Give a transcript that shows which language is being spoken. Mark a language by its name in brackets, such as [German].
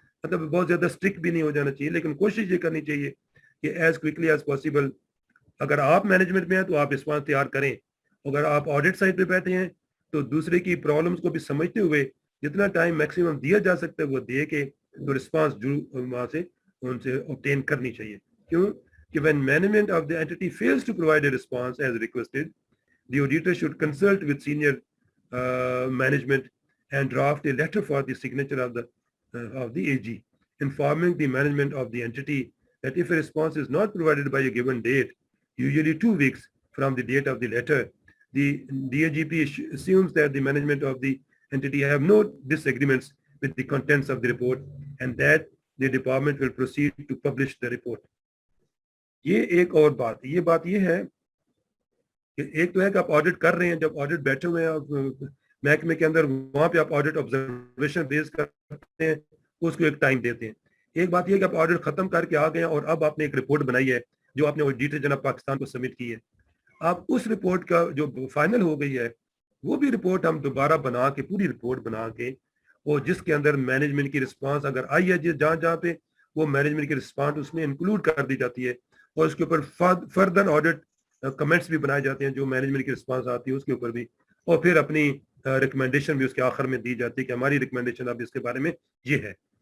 [Urdu] مطلب بہت زیادہ اسٹرکٹ بھی نہیں ہو جانا چاہیے, لیکن کوشش یہ کرنی چاہیے کہ [English] as quickly as possible [Urdu] اگر آپ مینجمنٹ میں ہیں تو آپ رسپانس تیار کریں. اگر آپ آڈٹ سائٹ پہ بیٹھے ہیں تو دوسرے کی پرابلمس کو بھی سمجھتے ہوئے جتنا ٹائم میکسیمم دیا جا سکتا ہے وہ دے کے تو رسپانس وہاں سے ان سے obtain کرنی چاہیے. کیوں کہ [English] when management of the entity fails to provide a response as requested, the auditor should consult with senior management and draft a letter for the signature of the AG, informing the management of the entity that if a response is not provided by a given date, usually 2 weeks from the date of the letter, the DAGP assumes that the management of the entity have no disagreements with the contents of the report and that the department will proceed to publish the report. [Urdu] یہ ایک اور بات یہ ہے کہ ایک تو ہے کہ آپ آڈٹ کر رہے ہیں, جب آڈٹ بیٹھے ہوئے ہیں آپ محکمے کے اندر, وہاں پہ آپ آڈٹ آبزرویشن ریز کرتے ہیں, اس کو ایک ٹائم دیتے ہیں. ایک بات یہ کہ آپ آڈٹ ختم کر کے آ گئے ہیں اور اب آپ نے ایک رپورٹ بنائی ہے جو آپ نے آڈیٹر جناب پاکستان کو سبمٹ کی ہے. آپ اس رپورٹ کا جو فائنل ہو گئی ہے وہ بھی رپورٹ ہم دوبارہ بنا کے, پوری رپورٹ بنا کے, اور جس کے اندر مینجمنٹ کی رسپانس اگر آئی ہے جہاں جہاں پہ, وہ مینجمنٹ کی رسپانس اس میں انکلوڈ کر دی جاتی ہے, اور اس کے اوپر فردر آڈٹ کمنٹس بھی بنائے جاتے ہیں جو مینجمنٹ کی رسپانس آتی ہے اس کے اوپر بھی, اور پھر اپنی ریکمنڈیشن بھی اس کے آخر میں دی جاتی ہے کہ ہماری ریکمنڈیشن اب اس کے بارے میں یہ ہے.